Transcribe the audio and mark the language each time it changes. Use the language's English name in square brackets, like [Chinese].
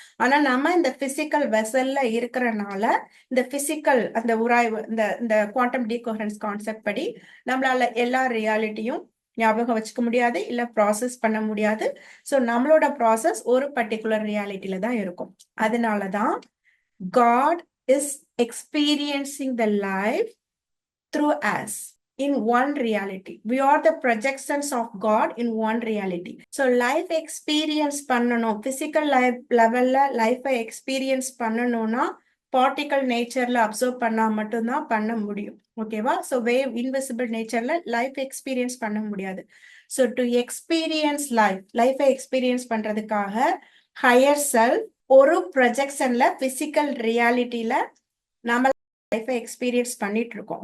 [Tamil] ஆனா நம்ம இந்த பிசிக்கல் வெசல்ல இருக்கிறனால இந்த பிசிக்கல் அந்த உராய்வு இந்த குவாண்டம் டீகோஹரன்ஸ் கான்செப்ட் படி நம்மளால எல்லா ரியாலிட்டியும் ஞாபகம் வச்சுக்க முடியாது, இல்ல ப்ராசஸ் பண்ண முடியாது. ஸோ நம்மளோட ப்ராசஸ் ஒரு பர்டிகுலர் ரியாலிட்டியில தான் இருக்கும். [English] அதனாலதான் God is experiencing the life through us in one reality. We are the projections of God in one reality. [Tamil] So life experience பண்ணணும், physical life levelல life experience பண்ணணும்னா பார்ட்டிகல் நேச்சர்ல அப்சர்வ் பண்ணா மட்டும்தான் பண்ண முடியும். ஓகேவா? So wave invisible நேச்சர்ல life experience பண்ண முடியாது. So to experience லைஃபை எக்ஸ்பீரியன்ஸ் பண்றதுக்காக ஹையர் செல்ஃப் ஒரு ப்ரொஜெக்ஷன்ல பிசிக்கல் ரியாலிட்டியில நாம லைஃபை எக்ஸ்பீரியன்ஸ் பண்ணிட்டு இருக்கோம்.